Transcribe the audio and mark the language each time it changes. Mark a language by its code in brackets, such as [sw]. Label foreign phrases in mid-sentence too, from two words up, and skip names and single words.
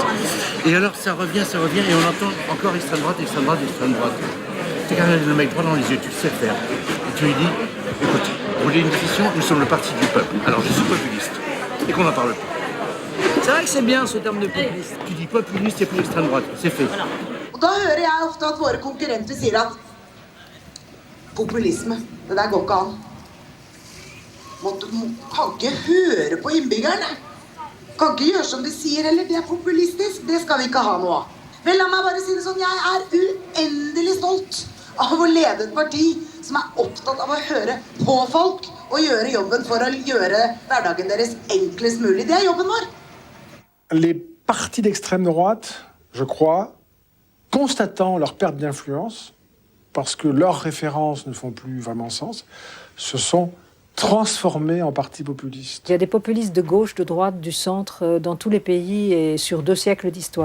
[fr] Et alors ça revient, et on entend encore extrême droite, extrême droite, extrême droite. Tu regardes le mec droit dans les yeux, tu le sais faire. Et tu lui dis, écoute, vous voulez une décision, nous sommes le parti du peuple. Alors je suis populiste. Et qu'on n'en parle pas. C'est vrai que c'est bien ce terme de populiste. Tu dis populiste et plus extrême droite, c'est fait. [no] Da hører jeg ofte at våre konkurrenter sier at populisme, det der går ikke an. Du kan ikke høre på innbyggerne. Kan ikke gjøre som de sier, eller det er populistisk, det skal vi ikke ha noe av. Vel, la meg bare si det sånn, jeg er uendelig stolt av å lede et parti som er opptatt av å høre på folk og gjøre jobben for å gjøre hverdagen deres enklest mulig. Det er jobben vår. [fr] Les partis d'extrême droite, je crois, constatant leur perte d'influence, parce que leurs références ne font plus vraiment sens, se sont transformés en partis populistes. Il y a des populistes de gauche, de droite, du centre, dans tous les pays et sur 2 siècles d'histoire.